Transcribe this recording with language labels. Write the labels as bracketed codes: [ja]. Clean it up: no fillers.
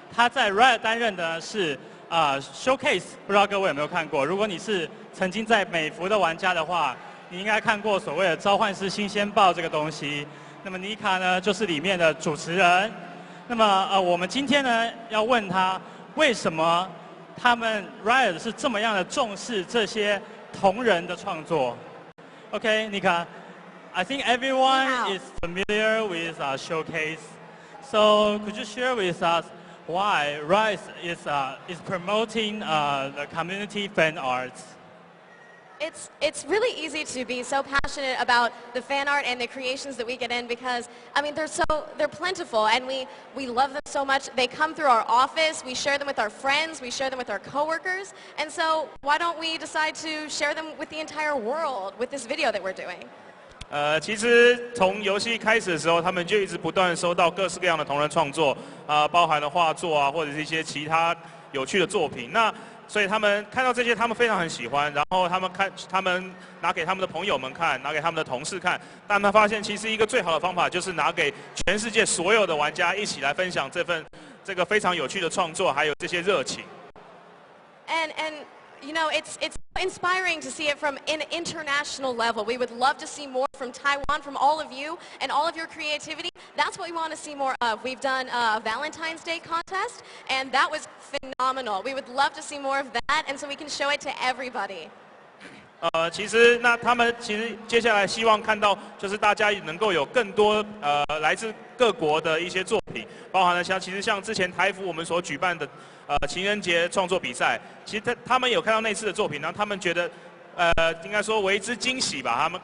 [zh] 他在 Riot 担任的是Showcase， 不知道各位有没有看过？如果你是曾经在美服的玩家的话，你应该看过所谓的召唤师新鲜报这个东西。那么 Nika 呢，就是里面的主持人。那么我们今天呢要问他为什么？他们 Riot 是这么样的重视这些同人的创作。 [en] Okay, Nika, I think everyone is familiar with Showcase. So could you share with us why Riot is promoting the community fan arts? It's really easy to be so passionate about the fan art and the creations that we get in because I mean they're plentiful and we love them so much. They come through our office, we share them with our friends, we share them with our coworkers, and so why don't we decide to share them with the entire world with this video that we're doing? [zh] 其实从游戏开始的时候，他们就一直不断收到各式各样的同人创作，包含了画作啊，或者是一些其他有趣的作品。那所以他们看到这些，他们非常很喜欢，然后他们拿给他们的朋友们看，拿给他们的同事看，但他发现其实一个最好的方法就是拿给全世界所有的玩家一起来分享这个非常有趣的创作，还有这些热情。 [en] And you know, it's inspiring to see it from an international level. We would love to see more from Taiwan, from all of you, and all of your creativity. That's what we want to see more of. We've done a Valentine's Day contest, and that was phenomenal. We would love to see more of that, and so we can show it to everybody. [zh] 其实那他们其实接下来希望看到就是大家能够有更多来自各国的一些作品，包含了其实像之前台服我们所举办的情人节创作比赛，其实他们有看到那次的作品，然后他们觉得应该说为之惊喜吧。